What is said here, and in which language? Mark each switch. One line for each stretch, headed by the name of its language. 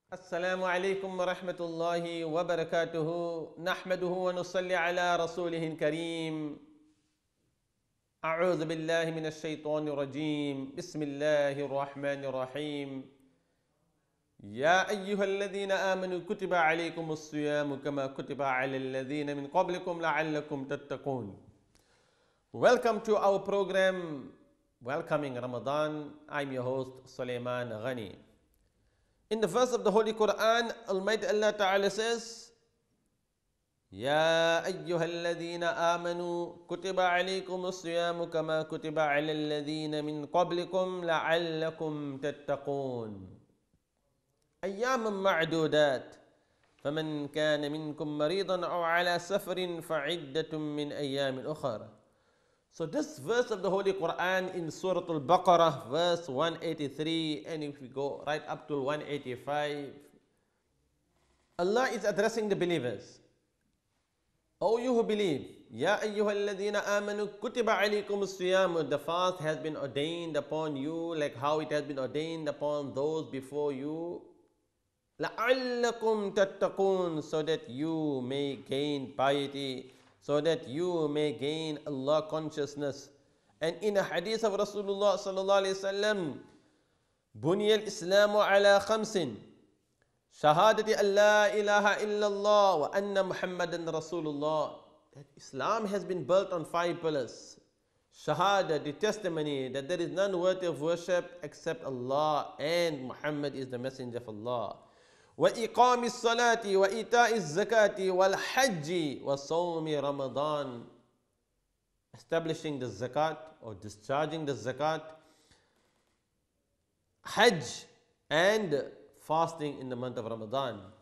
Arabic: السلام عليكم ورحمة الله وبركاته نحمده ونصلي على رسوله الكريم أعوذ بالله من الشيطان الرجيم بسم الله الرحمن الرحيم يا أيها الذين آمنوا كتب عليكم الصيام كما كتب على الذين من قبلكم لعلكم تتقون.
English: Welcome to our program Welcoming Ramadan. I'm your host Sulaiman Ghani. In the verse of the Holy Quran, Almighty Allah Ta'ala says,
Arabic: يا أيها الذين آمنوا كتب عليكم الصيام كما كتب على الذين من قبلكم لعلكم تتقون أياما معدودات فمن كان منكم مريضا أو على سفر فعدة من أيام أخرى.
English: So this verse of the Holy Quran in Surah Al-Baqarah, verse 183, and if we go right up to 185, Allah is addressing the believers. O you who believe,
Arabic: Ya ayyuhalladhina amanu kutiba alaykum as-siyam,
English: the fast has been ordained upon you like how it has been ordained upon those before you.
Arabic: لَعَلَّكُمْ تَتَّقُونَ,
English: so that you may gain piety, so that you may gain Allah consciousness. And in a hadith of Rasulullah sallallahu alayhi wasallam,
Arabic: بُنِيَ الْإِسْلَامُ عَلَى خَمْسٍ شَهَادَةِ أَن لَا إِلَهَ إِلَّا اللَّهُ وَأَنَّ مُحَمَّدًا رَسُولُ اللَّهِ.
English: That Islam has been built on 5 pillars. Shahada, the testimony that there is none worthy of worship except Allah and Muhammad is the messenger of Allah.
Arabic: وإقام الصلاة وإيتاء الزكاة والحج وصوم رمضان,
English: establishing the zakat or discharging the zakat, hajj, and fasting in the month of Ramadan.